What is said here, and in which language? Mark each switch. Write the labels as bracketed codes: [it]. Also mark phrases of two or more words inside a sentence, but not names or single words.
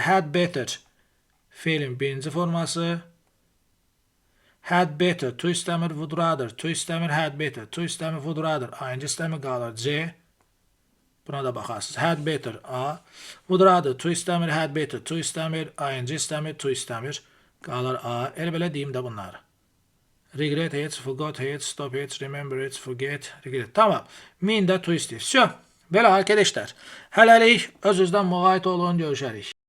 [en] Had better [az] feilin birinci forması. [en] Had better. [az] To istəmir. [en] Would rather. [az] To istəmir. [en] Had better. [az] To istəmir. [en] Would rather. [az] ing istəmir. Qalır. C. Buna da baxarsınız. [en] Had better. [az] A. [en] Would rather. [az] To istəmir. [en] Had better. [az] To istəmir. ing istəmir. To istəmir. Qalır A. Elə belə deyim də bunları. Regret heç, forgot heç, stop heç, remember heç, forget, regret. Tamam. Min də to istəyir. Belə arkadaşlar. Hələlik öz-özdən müğayət olun. Görüşərik.